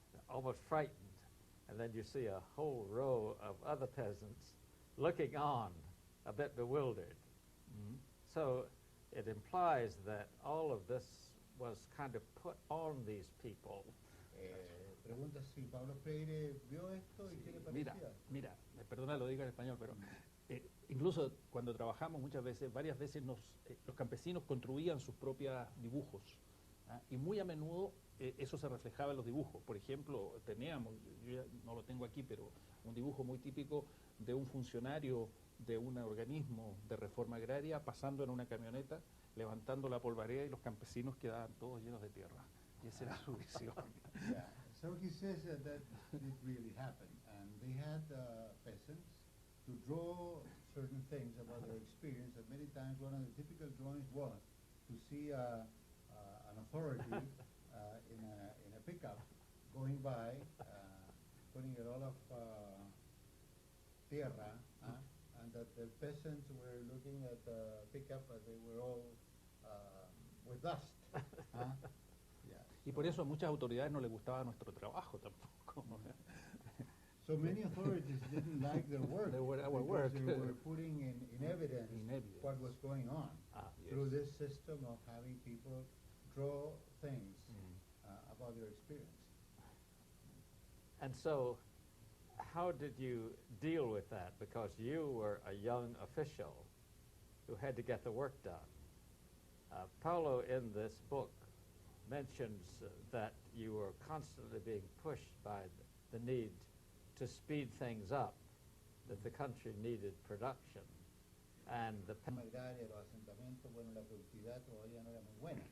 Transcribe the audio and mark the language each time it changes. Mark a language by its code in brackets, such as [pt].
[en] almost frightened, and then you see a whole row of other peasants looking on, a bit bewildered. Mm-hmm. So it implies that all of this was kind of put on these people. [es] Pregunta si Paulo Freire vio esto y qué le parecía. Mira, perdona lo digo en español, pero incluso cuando trabajamos varias veces los campesinos construían sus propios dibujos, y muy a menudo eso se reflejaba en los dibujos. Por ejemplo, teníamos, yo ya no lo tengo aquí, pero un dibujo muy típico de un funcionario de un organismo de reforma agraria pasando en una camioneta, levantando la polvareda, y los campesinos quedaban todos llenos de tierra. Y esa era su visión. [en] Yeah. So he says that did really happen, and they had peasants to draw certain things about their experience, and many times one of the typical drawings was to see an authority in a pickup going by, putting a lot of tierra, and that the peasants were looking at the pickup as they were all with dust. Yeah. [es] Y por eso a muchas autoridades no les gustaba nuestro trabajo tampoco. [en] So many authorities didn't like their work. Our because work. They were putting in evidence, what was going on through Yes. this system of having people draw things about their experience. And so how did you deal with that? Because you were a young official who had to get the work done. Paulo, in this book, mentions that you were constantly being pushed by the need to speed things up that the country needed production, and the [es] agraria, los asentamientos, bueno, la productividad todavía no era muy buena.